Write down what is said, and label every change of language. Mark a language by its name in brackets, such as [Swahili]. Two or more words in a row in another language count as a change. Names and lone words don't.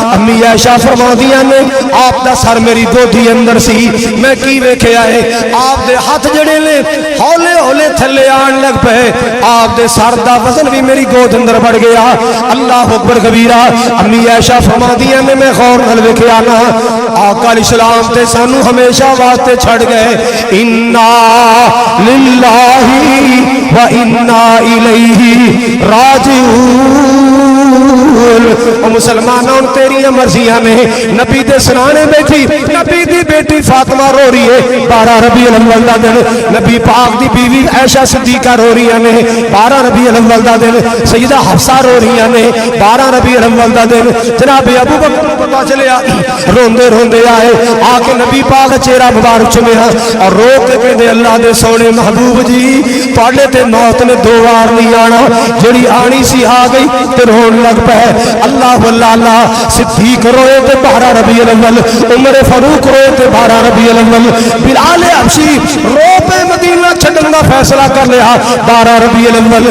[Punjabi] امی عائشہ فرماندیاں نے آپ دا سر میری گودی اندر سی, میں کی ویکھیا ہے آپ دے ہاتھ جڑے نے ہولے ہولے تھلے آن لگ پے, آپ دے سر دا وزن بھی میری گود اندر بڑھ گیا. [Arabic] اللہ اکبر کبیرہ. [Punjabi] امی عائشہ فرماندیاں نے میں غور نال ویکھیا نا, آقا [Arabic] علیہ السلام [Punjabi] تے سانو ہمیشہ واسطے چھڑ گئے, [Arabic] انا للہ و انا الیہ راجعون. [Punjabi] او مسلمانوں تیری مرضیاں نے, نبی دے سرانے بیٹھی, نبی دی بیٹی فاطمہ رو رہی ہے 12 ربیع الاول دا دن, نبی پاک دی بیوی عائشہ صدیقہ رو رہی ہیں 12 ربیع الاول دا دن, سیدہ حفصہ رو رہی ہیں 12 ربیع الاول دا دن. جناب ابو بکر کو پتہ چلیا, روندے روندے آئے, آ کے نبی پاک چہرہ مبارک چومیا اور رو کے کہندے اللہ دے سونے محبوب جی تواڈے تے موت نے 2 بار نہیں آنا, جڑی آنی سی آ گئی تے رون لگ پے. اللہ اللہ اللہ. صدیق روئے تے 12 ربیع الاول, عمر فاروق روئے تے 12 ربیع الاول, بلال حبشی رو پہ مدینہ چھڈن دا فیصلہ کر لیا 12 ربیع الاول.